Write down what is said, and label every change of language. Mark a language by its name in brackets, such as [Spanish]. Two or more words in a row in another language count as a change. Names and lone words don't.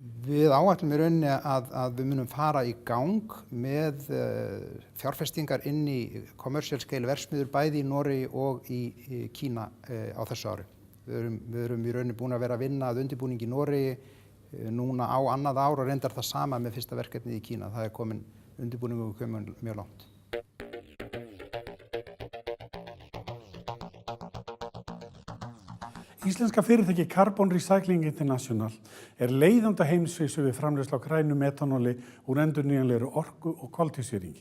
[Icelandic] Við áætlum í rauninni að við munum fara í gang með fjárfestingar inn í [English] commercial scale [Icelandic] verksmiðjur bæði í Noregi og í Kína á þessu ári. Við erum í rauninni búin að vera að vinna að undirbúningi í Noregi núna á annað ár og reyndar það sama með fyrsta verkefnið í Kína. Það komin undirbúningur komin mjög langt. Íslenska fyrirtæki Carbon Recycling International leiðandi á heimsvísu við framleiðslu á grænu metanóli úr endurnýjanlegri orku og koltvísýringi.